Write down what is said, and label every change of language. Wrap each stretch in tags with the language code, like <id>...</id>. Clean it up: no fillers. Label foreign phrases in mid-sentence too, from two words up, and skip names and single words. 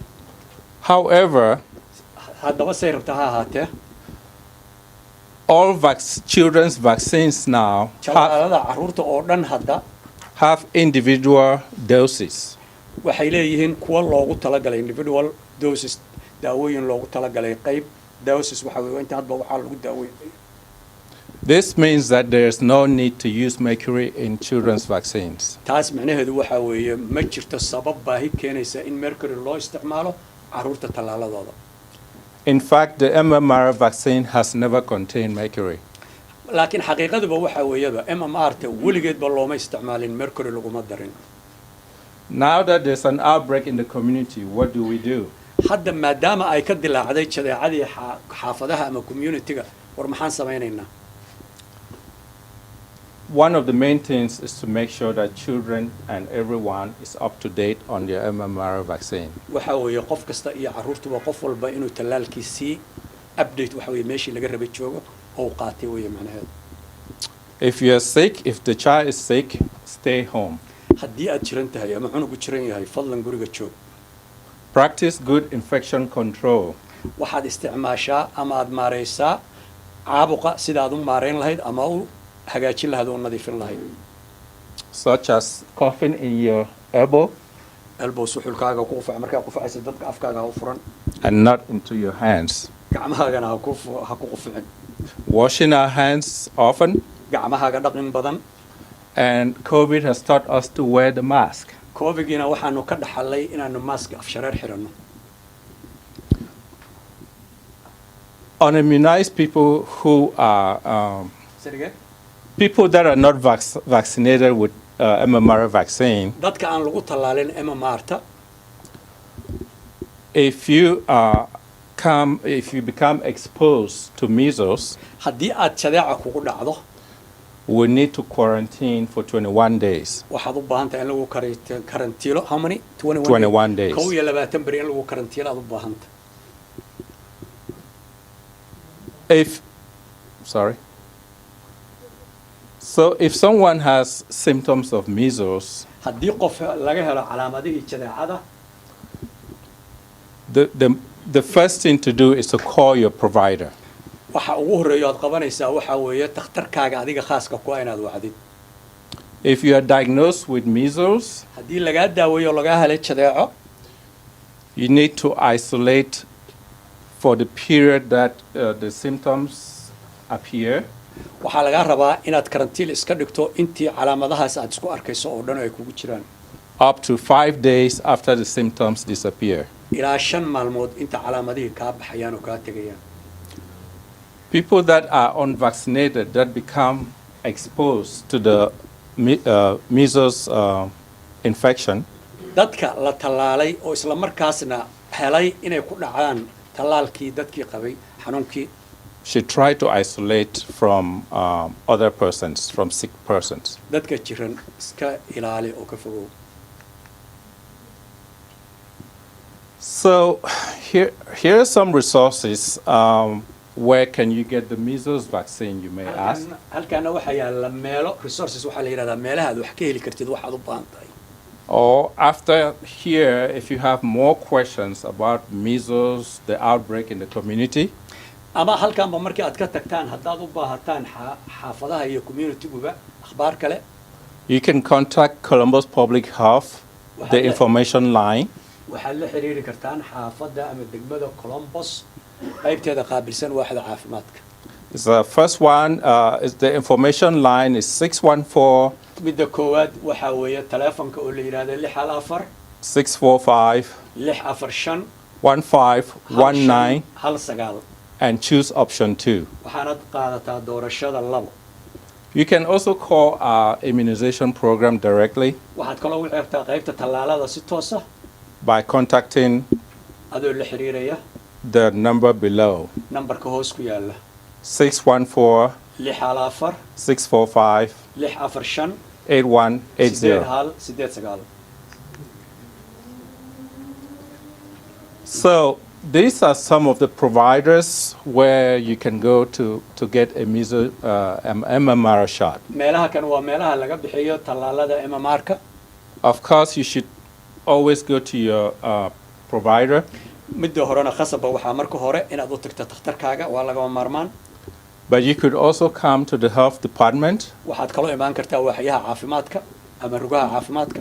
<en>However,</en> <so>haddaba say rabtaa ha ahaatee</so> <en>all children's vaccines now</en> <so>tallaalada carruurta oo dhan hadda</so> <en>have individual doses.</en> <so>waxay leeyihiin kuwa loogu talagalay</so> <en>individual doses</en> <so>daawooyin loogu talagalay qayb doses waxa weeye inta hadba waxaa lagu daaweeyay.</so> <en>This means that there is no need to use mercury in children's vaccines.</en> <so>taas macnaheedu waxa weeye ma jirto sabab baahi keenaysa in mercury loo isticmaalo carruurta tallaaladooda.</so> <en>In fact, the MMR vaccine has never contained mercury.</en> <so>laakiin xaqiiqaduba waxa weeyaba MMR-ta weligeedba looma isticmaalin mercury laguma darin.</so> <en>Now that there's an outbreak in the community, what do we do?</en> <so>hadda maadaama ay ka dilaacday jadeecadii xaafadaha ama community-ga war maxaan samaynaynaa?</so> <en>One of the main things is to make sure that children and everyone is up to date on their MMR vaccine.</en> <so>waxa weeye qof kasta iyo carruurtuba qof walba inuu tallaalkiisii update waxa weeye meeshii laga rabay joogo oo qaatay weeye macnaheedu.</so> <en>If you are sick, if the child is sick, stay home.</en> <so>haddii aad jiran tahay ama cunugu jiran yahay fadlan guriga joog.</so> <en>Practice good infection control.</en> <so>waxaad isticmaashaa ama aad maaraysaa caabuqa sidaad u maarayn lahayd ama u hagaajin lahayd oo nadiifin lahayd.</so> <en>Such as coughing in your elbow</en> <so>elbow suxulkaaga ku qufac markaa qufacaysa dadka afkaaga ha u furan</so> <en>and not into your hands.</en> <so>gacmahaagana ha ku quficin.</so> <en>Washing our hands often.</en> <so>gacmahaaga dhaqin badan.</so> <en>And COVID has taught us to wear the mask.</en> <so>COVID-gina waxaanu ka dhaxalay inaanu mask afshareer xiranno.</so> <en>Unimmunized people who are people that are not vaccinated with MMR vaccine.</en> <so>dadka aan lagu tallaalin MMR-ta</so> <en>If you become exposed to measles,</en> <so>haddii aad jadeeca kugu dhacdo</so> <en>we need to quarantine for 21 days.</en> <so>waxaad u baahan tahay in lagu karantiilo</so> <en>how many 21 days.</en> <so>21 beri in lagu karantiilo aad u baahan tahay.</so> <en>So if someone has symptoms of measles,</en> <so>haddii qof laga helo calaamadihii jadeecada</so> <en>the first thing to do is to call your provider.</en> <so>waxa ugu horeeyo aad qabanaysaa waxa weeye takhtarkaaga adiga khaaska ku ah inaad wacdid.</so> <en>If you are diagnosed with measles,</en> <so>haddii lagaa daaweeyo lagaa helay jadeeco</so> <en>you need to isolate for the period that the symptoms appear.</en> <so>waxaa lagaa rabaa inaad karantiil iska dhigto intii calaamadahaas aad isku arkayso oo dhan ay kugu jiraan.</so> <en>Up to 5 days after the symptoms disappear.</en> <so>ilaa 5 maalmood inta calaamadihii kaa baxayaan oo kaa tegayaan.</so> <en>People that are unvaccinated that become exposed to the measles infection,</en> <so>dadka la tallaalay oo isla markaasna helay inay ku dhacaan tallaalkii dadkii qabay xanuunkii</so> <en>should try to isolate from other persons, from sick persons.</en> <so>dadka jiran iska ilaali oo ka fogow.</so> <en>So here are some resources. Where can you get the measles vaccine, you may ask?</en> <so>halkaana waxaa yaala meelo resources waxaa la yidhahdaa meelaha aad wax ka heli kartid waxaad u baahan tahay.</so> <en>Or after here, if you have more questions about measles, the outbreak in the community,</en> <so>ama halkaanba markii aad ka tagtaan haddaad u baahataan xaafadaha iyo community-guba akhbaar kale,</so> <en>you can contact Columbus Public Health, the information line.</en> <so>waxaad la xiriiri kartaan xaafadda ama degmada Columbus qaybteeda qaabilsan waaxda caafimaadka.</so> <en>The first one is the information line is 614</en> <so>midda koowaad waxaa weeye taleefanka oo la yidhaahdo 645 645 1519 19</so> <en>and choose option 2.</en> <so>waxaanad qaadataa doorashada 2.</so> <en>You can also call our immunization program directly</en> <so>waxaad kaloo wici kartaa qaybta tallaalada si toos ah</so> <en>by contacting</en> <so>adoo la xiriiraya</so> <en>the number below</en> <so>nambarka hoos ku yaala 614 6 645 6 8180. 8</so> <en>So these are some of the providers where you can go to get a MMR shot.</en> <so>meelaha kan waa meelaha laga bixiyo tallaalada MMR-ka</so> <en>Of course, you should always go to your provider.</en> <so>midda horena khasaba waxaa marka hore inaad u tagto takhtarkaaga waa lagama maarmaan</so> <en>But you could also come to the health department.</en> <so>waxaad kaloo imaan kartaa waaxyaha caafimaadka ama rugaha caafimaadka</so>